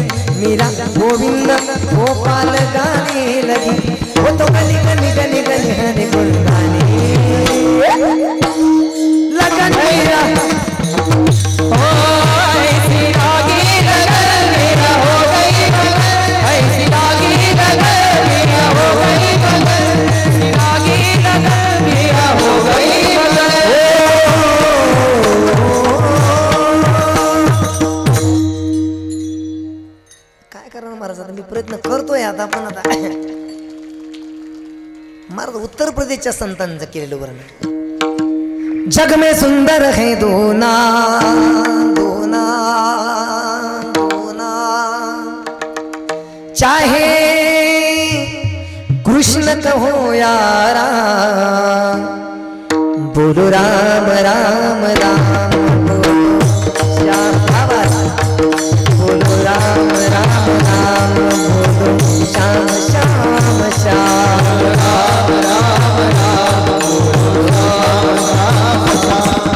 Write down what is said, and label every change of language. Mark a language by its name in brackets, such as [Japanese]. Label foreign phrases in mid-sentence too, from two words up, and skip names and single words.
[Hindi] मेरा गोविंद गोपाल गाने लगी, वो तो गली गली गली गली हरे गुन गाने लगन मेरा। ऐसी लागी लगन मेरा हो गई मगन, ऐसी लागी लगन मेरा हो गई मगन, ऐसी लागी लगन मेरा हो गई मगन। [Marathi] काय करणार महाराज, आता मी प्रयत्न करतोय आता, पण आता महाराज उत्तर प्रदेशच्या संतांचं केलेलं वर्णन। [Hindi] जग में सुंदर है दोना दोना दोना, चाहे कृष्ण कहो या राम, बोलो राम राम राम, बोलो श्याम बोलो राम राम राम, बोलो श्याम श्याम श्याम राम राम राम, बोलो राम राम राम।